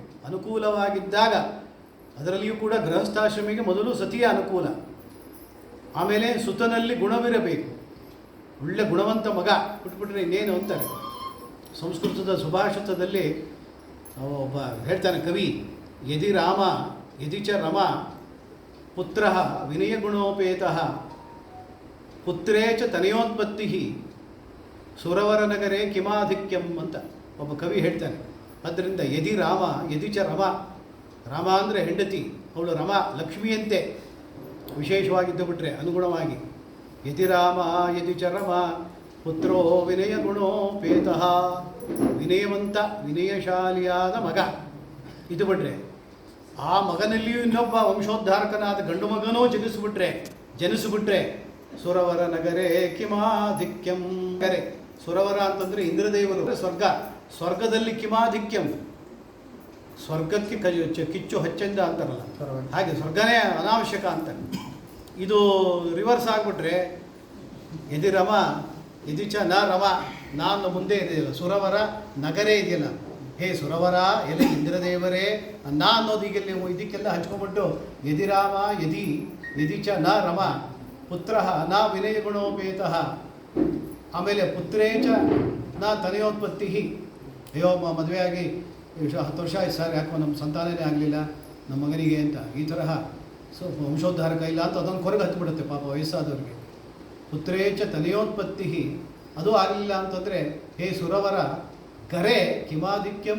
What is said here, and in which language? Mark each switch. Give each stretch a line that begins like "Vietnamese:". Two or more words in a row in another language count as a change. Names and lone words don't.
Kannada: ಅನುಕೂಲವಾಗಿದ್ದಾಗ ಅದರಲ್ಲಿಯೂ ಕೂಡ ಗೃಹಸ್ಥಾಶ್ರಮಿಗೆ ಮೊದಲು ಸತಿಯ ಅನುಕೂಲ, ಆಮೇಲೆ ಸುತನಲ್ಲಿ ಗುಣವಿರಬೇಕು. ಒಳ್ಳೆ ಗುಣವಂತ ಮಗ ಬಿಟ್ಬಿಟ್ರೆ ಇನ್ನೇನು ಅಂತಾರೆ. ಸಂಸ್ಕೃತದ ಸುಭಾಷಿತದಲ್ಲಿ ಒಬ್ಬ ಹೇಳ್ತಾನೆ ಕವಿ,
Sanskrit: ಯದಿ ರಾಮ ಯದಿ ಚ ರಮ ಪುತ್ರ ವಿನಯಗುಣೋಪೇತಃ ಪುತ್ರೇ ಚ ತನಯೋತ್ಪತ್ತಿ ಸುರವರ ನಗರೇ ಕಿಮಾಧಿಕ್ಯಂ
Kannada: ಅಂತ ಒಬ್ಬ ಕವಿ ಹೇಳ್ತಾನೆ. ಆದ್ದರಿಂದ
Sanskrit: ಯದಿ ರಾಮ ಯದಿ ಚ ರಮ,
Kannada: ರಾಮ ಅಂದರೆ ಹೆಂಡತಿ, ಅವಳು ರಮ ಲಕ್ಷ್ಮಿಯಂತೆ ವಿಶೇಷವಾಗಿದ್ದು ಬಿಟ್ರೆ ಅನುಗುಣವಾಗಿ.
Sanskrit: ಯದಿ ರಾಮ ಯದಿ ಚ ರಮ ಪುತ್ರೋ ವಿನಯ ಗುಣೋಪೇತಃ,
Kannada: ವಿನಯವಂತ ವಿನಯಶಾಲಿಯಾದ ಮಗ ಇದು ಬಿಟ್ರೆ, ಆ ಮಗನಲ್ಲಿಯೂ ಇನ್ನೊಬ್ಬ ವಂಶೋದ್ಧಾರಕನಾದ ಗಂಡು ಮಗನೂ ಜನಿಸಿಬಿಟ್ರೆ
Sanskrit: ಸುರವರ ನಗರೇ ಕಿಮಾಧಿಕ್ಯಂ.
Kannada: ಕರೆ ಸುರವರ ಅಂತಂದರೆ ಇಂದ್ರದೇವರು, ಸ್ವರ್ಗದಲ್ಲಿ ಕಿಮಾಧಿಕ್ಯಂ, ಸ್ವರ್ಗಕ್ಕೆ ಕಿಚ್ಚು ಹಚ್ಚಂದ ಅಂತಾರಲ್ಲ ಹಾಗೆ ಸ್ವರ್ಗನೇ ಅನಾವಶ್ಯಕ ಅಂತಾರೆ. ಇದು ರಿವರ್ಸ್ ಆಗಿಬಿಟ್ರೆ
Sanskrit: ಯದಿ ರಮ ಯದಿ ಚ ನ ರಮ,
Kannada: ನಾನು ಮುಂದೆ ಇದೆಯಲ್ಲ
Sanskrit: ಸುರವರ ನಗರೇ
Kannada: ಇದೆಯಲ್ಲ, ಹೇ ಸುರವರ ಎಲೆ ಇಂದ್ರದೇವರೇ ನಾ ಅನ್ನೋದು ಈಗ ನೀವು ಇದಕ್ಕೆಲ್ಲ ಹಂಚ್ಕೊಂಡ್ಬಿಟ್ಟು
Sanskrit: ಯದಿ ರಾಮ ಯದಿ ಚ ನ ರಮ ಪುತ್ರ ನ ವಿನಯ ಗುಣೋಪೇತಃ,
Kannada: ಆಮೇಲೆ
Sanskrit: ಪುತ್ರೇ ಚ ನ ತನಯೋತ್ಪತ್ತಿ.
Kannada: ಅಯ್ಯೋ ಮದುವೆಯಾಗಿ 10 ವರ್ಷ ಆಯ್ತು ಸರ್, ಯಾಕೋ ನಮ್ಮ ಸಂತಾನನೇ ಆಗಲಿಲ್ಲ ನಮ್ಮ ಮಗನಿಗೆ ಅಂತ ಈ ತರಹ ವಂಶೋದ್ಧಾರಕ ಇಲ್ಲ ಅಂತ ಅದೊಂದು ಕೊರಗೆ ಹತ್ತಿಬಿಡುತ್ತೆ ಪಾಪ ವಯಸ್ಸಾದವ್ರಿಗೆ.
Sanskrit: ಪುತ್ರೇ ಚ ತನಯೋತ್ಪತ್ತಿ
Kannada: ಅದು ಆಗಲಿಲ್ಲ ಅಂತಂದರೆ
Sanskrit: ಹೇ ಸುರವರ ಗರೆ ಕಿಮಾಧಿಕ್ಯಂ.